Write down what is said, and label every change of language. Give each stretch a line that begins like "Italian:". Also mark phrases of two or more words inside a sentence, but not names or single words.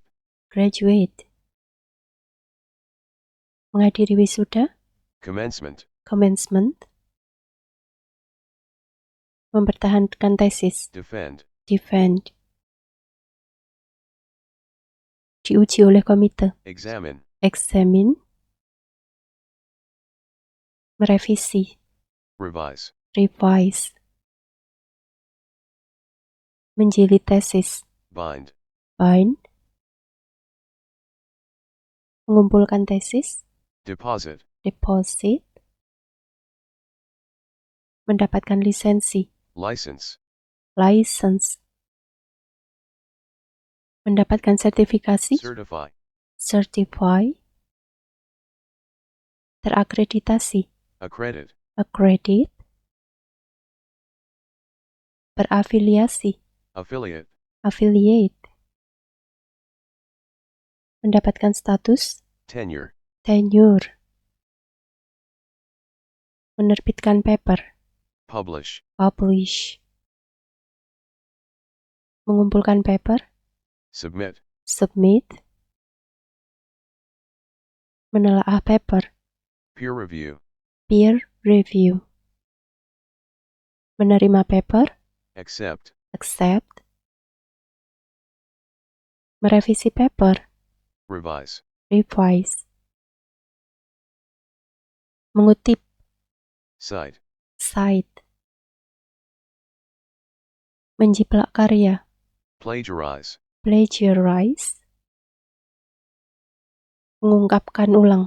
Indonesian: Graduate. Menghadiri wisuda.
English: Commencement.
Indonesian: Commencement. Mempertahankan tesis.
English: Defend.
Indonesian: Defend. Diuji oleh komite.
English: Examine.
Indonesian: Examine. Merevisi.
English: Revise. Revise.
Indonesian: Menjilid tesis.
English: Bind.
Indonesian: Bind. Mengumpulkan tesis.
English: Deposit.
Indonesian: Deposit. Mendapatkan lisensi.
English: License. License.
Indonesian: Mendapatkan sertifikasi.
English: Certify. Certify.
Indonesian: Terakreditasi.
English: Accredit. Accredit.
Indonesian: Berafiliasi.
English: Affiliate.
Indonesian: Affiliate. Mendapatkan status.
English: Tenure. Tenure.
Indonesian: Menerbitkan paper.
English: Publish.
Indonesian: Publish. Mengumpulkan paper.
English: Submit.
Indonesian: Submit. Menelaah paper.
English: Peer review. Peer review.
Indonesian: Menerima paper.
English: Accept.
Indonesian: Accept. Merevisi paper.
English: Revise. Revise.
Indonesian: Mengutip.
English: Cite.
Indonesian: Cite. Menjiplak karya.
English: Plagiarize.
Indonesian: Plagiarize. Mengungkapkan ulang.